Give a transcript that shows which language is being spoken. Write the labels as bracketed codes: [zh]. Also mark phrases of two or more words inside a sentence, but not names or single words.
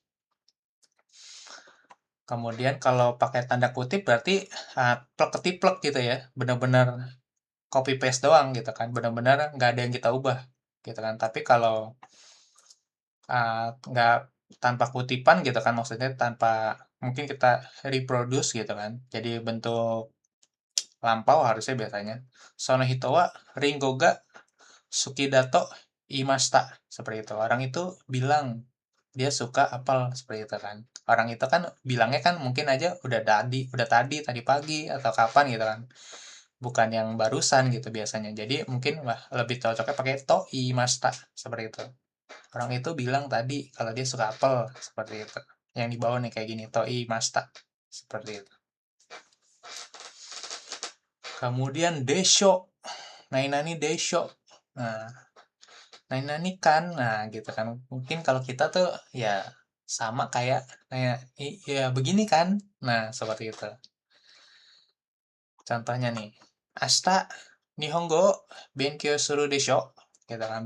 [id] Kemudian kalau pakai tanda kutip berarti plek ketiplek gitu ya, benar-benar copy paste doang gitu kan, benar-benar nggak ada yang kita ubah gitu kan. Tapi kalau nggak tanpa kutipan gitu kan, maksudnya tanpa mungkin kita reproduce gitu kan, jadi bentuk lampau harusnya biasanya. [ja] その 人は りんごが 好きだと 言いました [id] seperti itu. Orang itu bilang dia suka apel seperti itu kan. Orang itu kan bilangnya kan mungkin aja udah tadi pagi atau kapan gitu kan. Bukan yang barusan gitu biasanya. Jadi mungkin lebih cocoknya pakai [ja] と 言いました [id] seperti itu. Orang itu bilang tadi kalau dia suka apel seperti itu. Yang di bawah nih kayak gini [ja] と 言いました [id] seperti itu. Kemudian desho. [ja] ないなに でしょ. [id] Nah, ini kan, nah gitu kan. Mungkin kalau kita tuh ya sama kayak ya begini kan. Nah, seperti itu. Contohnya nih, [ja] 明日 日本語 勉強 する でしょ. [id] Gitu kan.